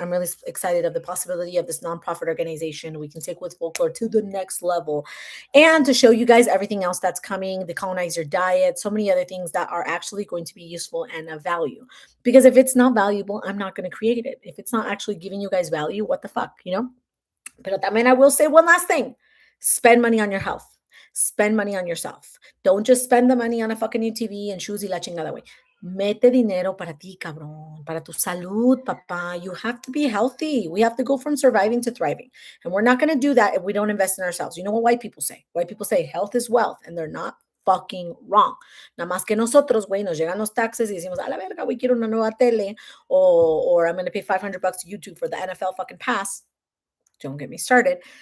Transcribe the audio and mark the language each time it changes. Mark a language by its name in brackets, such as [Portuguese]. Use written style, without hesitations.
[English] I'm really excited of the possibility of this nonprofit organization. We can take with folklore to the next level and to show you guys everything else that's coming, the colonizer diet, so many other things that are actually going to be useful and of value. Because if it's not valuable, I'm not going to create it. If it's not actually giving you guys value, what the fuck, you know? [Spanish] Pero también [English] I will say one last thing. Spend money on your health. Spend money on yourself. Don't just spend the money on a fucking new TV and shoes [Spanish] y la chingada, [English] way. [Spanish] Mete dinero para ti, cabrón. Para tu salud, papá. [English] You have to be healthy. We have to go from surviving to thriving. And we're not going to do that if we don't invest in ourselves. You know what white people say? White people say health is wealth, and they're not fucking wrong. [Spanish] Nada más que nosotros, güey, nos llegan los taxes y decimos, a la verga, güey, quiero una nueva tele, [English] or I'm going to pay $500 to YouTube for the NFL fucking pass. Don't get me started.